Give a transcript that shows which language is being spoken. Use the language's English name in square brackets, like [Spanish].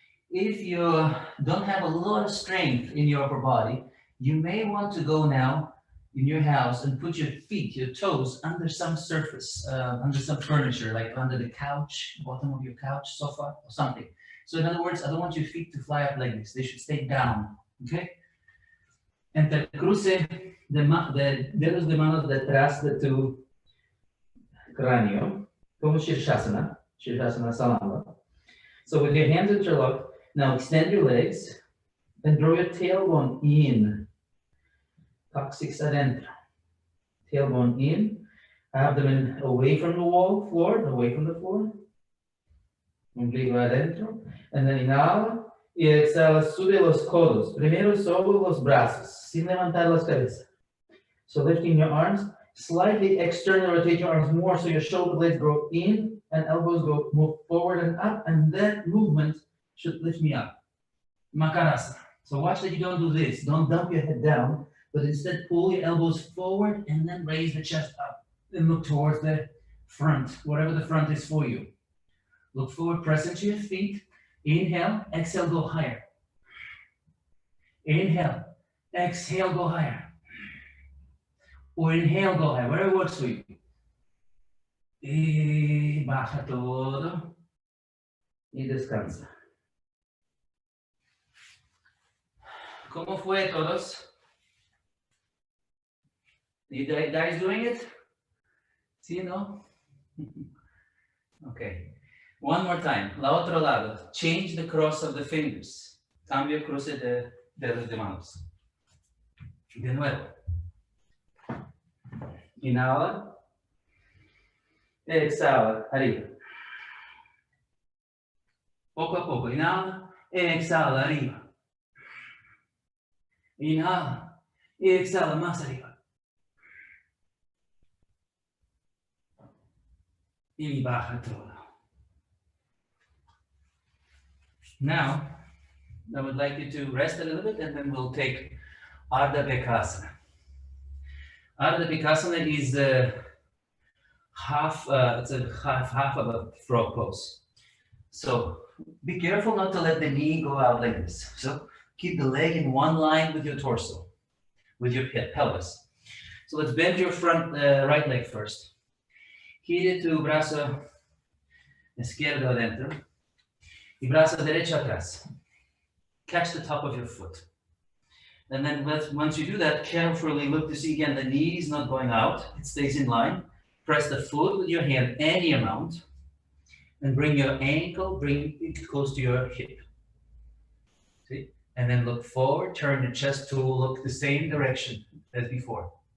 [English] If you don't have a lot of strength in your upper body, you may want to go now in your house and put your feet, your toes, under some surface, under some furniture, like under the couch, bottom of your couch, sofa, or something. So in other words, I don't want your feet to fly up like this. They should stay down, okay? [Spanish] Entrecruce de dedos de manos detrás de tu cráneo, como Shirshasana Salamba. [English] So with your hands interlocked, now extend your legs and draw your tailbone in. [Spanish] Coccyx adentro. [English] Tailbone in, abdomen away from the floor, away from the floor. [Spanish] Ombligo adentro. [English] And then [Spanish] inhala y exhala, sube los codos. Primero solo los brazos, sin levantar las cabezas. [English] So lifting your arms, slightly external, rotate your arms more so your shoulder blades go in and elbows go move forward and up, and that movement should lift me up. Makarasana. So watch that you don't do this. Don't dump your head down, but instead pull your elbows forward and then raise the chest up and look towards the front, whatever the front is for you. Look forward, press into your feet. Inhale, exhale, go higher. Inhale, exhale, go higher. Or inhale, go higher, whatever works for you. [Spanish] Y baja todo. Y descansa. ¿Cómo fue todos? [English] You guys doing it? [Spanish] ¿Sí, no? [English] Okay. One more time. [Spanish] La otro lado. [English] Change the cross of the fingers. [Spanish] Cambio cruce de dedos de manos. De nuevo. Inhala. Exhala. Arriba. Poco a poco. Inhala. Exhala. Arriba. Inhala. Exhala. Más arriba. Y baja todo. [English] Now, I would like you to rest a little bit and then we'll take Ardha Vikasana. Ardha Vikasana is half of a frog pose. So be careful not to let the knee go out like this. So keep the leg in one line with your torso, with your pelvis. So let's bend your front right leg first. [Spanish] Gire tu brazo izquierdo adentro y brazo derecho atrás. [English] Catch the top of your foot. And then once you do that, carefully look to see again the knee is not going out, it stays in line. Press the foot with your hand any amount and bring your ankle, bring it close to your hip. See? And then look forward, turn your chest to look the same direction as before.